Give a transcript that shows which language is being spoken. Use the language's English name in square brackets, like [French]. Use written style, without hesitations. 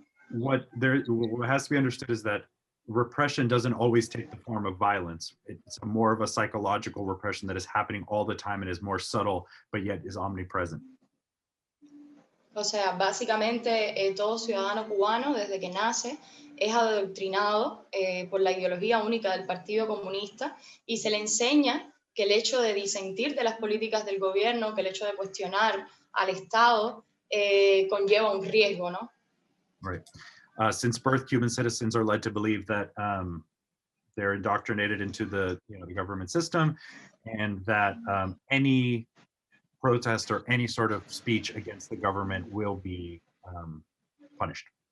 [English] What has to be understood is that repression doesn't always take the form of violence. It's more of a psychological repression that is happening all the time and is more subtle, but yet is omnipresent. [Spanish] O sea, básicamente todo ciudadano cubano desde que nace es adoctrinado por la ideología única del Partido Comunista y se le enseña que el hecho de disentir de las políticas del gobierno, que el hecho de cuestionar al Estado conlleva un riesgo, ¿no? [English] Right. Since birth, Cuban citizens are led to believe that they're indoctrinated into the government system, and that any protest or any sort of speech against the government will be punished.